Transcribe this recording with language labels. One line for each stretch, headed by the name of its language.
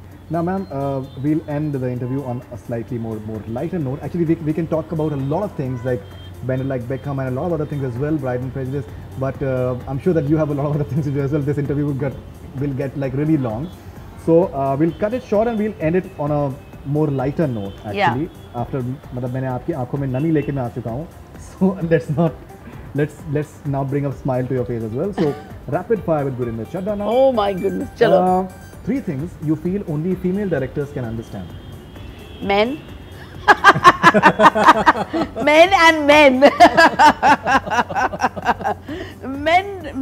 English: Now, ma'am, we'll end the interview on a slightly more lighter note. Actually, we can talk about a lot of things like Beckham and a lot of other things as well, Pride and Prejudice. But I'm sure that you have a lot of other things to do as well. This interview will get like really long. So we'll cut it short and we'll end it on a more lighter note. Actually, yeah.
Hindi: After, मतलब मैंने आपकी आँखों में नमी लेके मैं आ चुका हूँ.
English: So let's now bring a smile to your face as well. So rapid fire with Gurinder Chadha now. Oh my goodness,
Hindi: chalo.
English: 3 things you feel only female directors can understand. Men. Men and men.